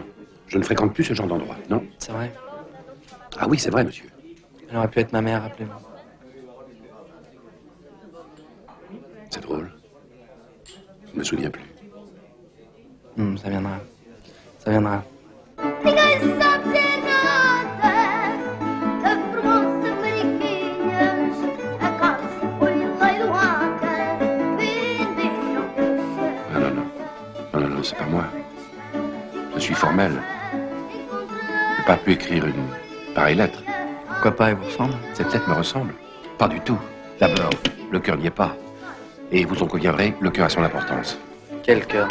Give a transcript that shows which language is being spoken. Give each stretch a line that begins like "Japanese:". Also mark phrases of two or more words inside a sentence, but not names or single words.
French: Je ne fréquente plus ce genre d'endroit, non? C'est vrai? Ah oui, c'est vrai, monsieur. Elle aurait pu être ma mère, rappelez-vous. C'est drôle. Je ne me souviens plus. Ça viendra. Ça viendra.
Portuguese: Ninguém sabe dizer nada da formosa Mariquinhas. A casa foi leiloada, venderam peixe.
French: Ah non, non. Non, non, non, c'est pas moi. Je suis formel. Je n'ai pas pu écrire une pareille lettre. Pourquoi pas, elle vous ressemble? Cette lettre me ressemble. Pas du tout. D'abord, le cœur n'y est pas. Et vous en conviendrez, le cœur a son importance. Quel cœur?